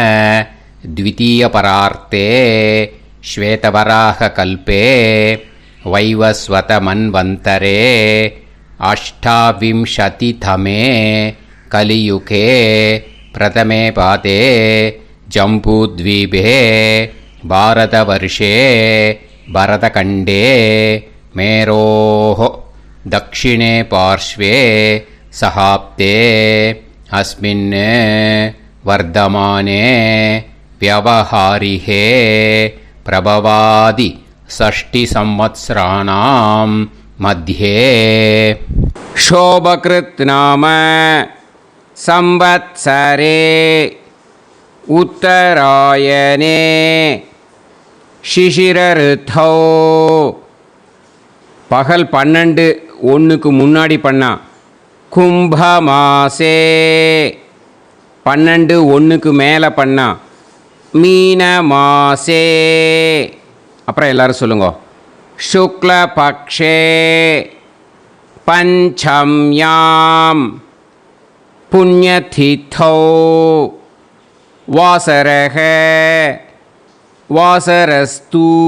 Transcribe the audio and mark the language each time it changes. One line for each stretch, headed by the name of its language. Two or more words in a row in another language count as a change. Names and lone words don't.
Sanskrit: द्वितीयपरार्धे श्वेतवराह कल्पे वैवस्वत मन्वन्तरे अष्टाविंशतितमे कलियुगे प्रथमे पादे जम्बूद्वीपे भारतवर्षे भरतखण्डे मेरोः दक्षिणे पार्श्वे सहाप्ते अस्मिन् वर्धमाने व्यवहारिहे प्रभवादि षष्टिसंवत्सराणां मध्ये शोभकृत् नाम संवत्सरे उत्तरायणे शिशिरऋतौ.
Tamil: பகல் 12:01 முன்னாடி பண்ணா கும்பமாசே. 12:01 மேலே பண்ணா மீன மாசே. அப்புறம் எல்லாரும் சொல்லுங்க.
Sanskrit: शुक्लपक्षे पञ्चम्यां पुण्यतिथौ वासरः वासरस्तु